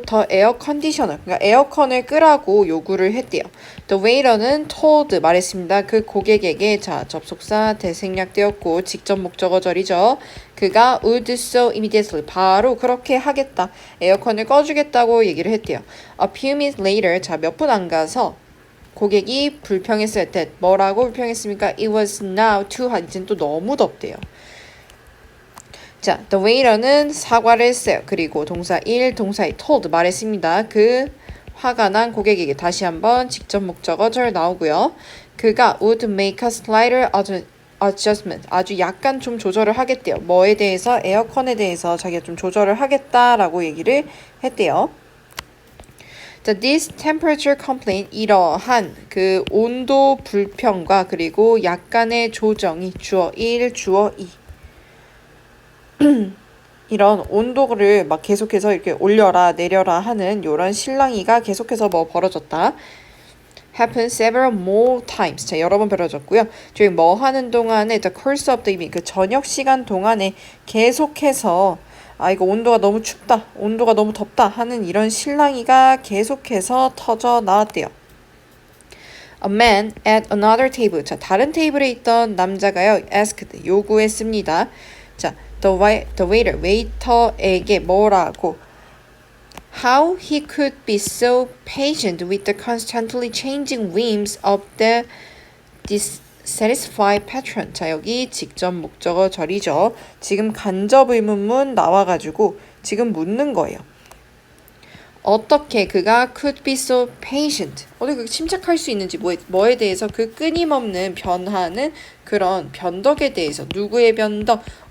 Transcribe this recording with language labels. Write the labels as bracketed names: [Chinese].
[Korean] 더 에어 컨디셔너, 그러니까 에어컨을 끄라고 요구를 했대요. [English] The waiter는 told [Korean] 말했습니다. 그 고객에게. 자, 접속사 대생략되었고 직접 목적어절이죠. 그가 [English] would so immediately [Korean] 바로 그렇게 하겠다. 에어컨을 꺼주겠다고 얘기를 했대요. [English] A few minutes later, [Korean] 자, 몇 분 안 가서 고객이 불평했어요. that 뭐라고 불평했습니까? [English] It was now too hot. [Korean] 이젠 또 너무 덥대요. 자, the waiter는 사과를 했어요. 그리고 동사 1, 동사 2 told 말했습니다. 그 화가 난 고객에게. 다시 한번 직접 목적어절 나오고요. 그가 [English] would make a slighter adjustment. [Korean] 아주 약간 좀 조절을 하겠대요. 뭐에 대해서? 에어컨에 대해서 자기가 좀 조절을 하겠다라고 얘기를 했대요. 자, [English] this temperature complaint, [Korean] 이러한 그 온도 불평과 그리고 약간의 조정이 주어 1, 주어 2. 이런 온도를 막 계속해서 이렇게 올려라 내려라 하는 이런 실랑이가 계속해서 벌어졌다. [English] happen several more times. [Korean] 자, 여러 번 벌어졌고요. 저희 뭐 하는 동안에 [English] the course of the evening, [Korean] 그 저녁 시간 동안에 계속해서 이거 온도가 너무 춥다, 온도가 너무 덥다 하는 이런 실랑이가 계속해서 터져 나왔대요. [English] A man at another table. [Korean] 자, 다른 테이블에 있던 남자가요, asked, 요구했습니다. 자, [English] the waiter, [Korean] 웨이터에게 뭐라고? [English] How he could be so patient with the constantly changing whims of the dissatisfied patron. [Korean] 자, 여기 직접 목적어절이죠. 지금 간접 의문문 나와가지고 지금 묻는 거예요. 어떻게 그가 [English] could be so patient, [Korean] 어떻게 침착할 수 있는지, 뭐에 대해서 그 끊임없는 변하는 그런 변덕에 대해서. 누구의 변덕?